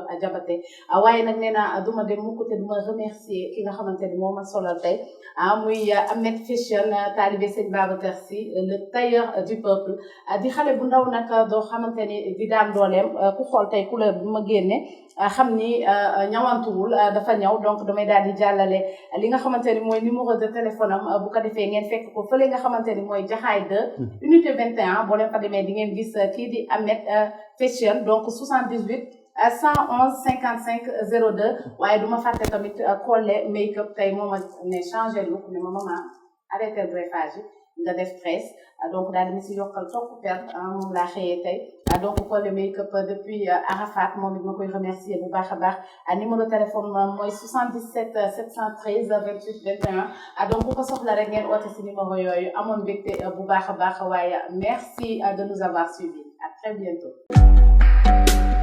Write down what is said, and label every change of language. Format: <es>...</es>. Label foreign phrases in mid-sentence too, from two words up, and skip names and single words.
<wo>Diabaté waaye nag nee naa duma dem mukk te duma remercier ki nga xamante ni moo ma solal tey muy Ahmed Fashion talibé Sëñ Babacar Sy</wo> <fr>le tailleur du peuple</fr> <wo>di xale bu ndaw nag doo xamante ni di daan dooleem ku xool tey couleur bi ma génne xam ni ñawantuwul dafa ñaw donc damay daal di jàllale li nga xamante ni mooy</wo> <fr>numéro de téléphone</fr> <wo>am bu ko defee ngeen fekk ko fële nga xamante ni mooy Jaxaay 2 unité 21 boo leen fa demee di ngeen gis kii di Ahmed Fashion donc 78 111 55 02 waaye duma fàtte tamit Collé make-up tey moom a ne changé look ne ma</wo> <fr>maman arrêté greffage</fr> <wo>yi nga def tresse donc daal di si yokkal topp per moom laa xëyee tey donc Collé make-up depuis Arafat moom it ma koy remercier bu baax a baax</wo> <fr>numéro téléphone</fr> <wo>mooy 77 713 28 21 donc ku ko soxla rek ngeen oote si numéro yooyu amoon mbégte bu baax a baax waaye</wo> <fr>merci de nous avoir suivis à très bientôt.</fr>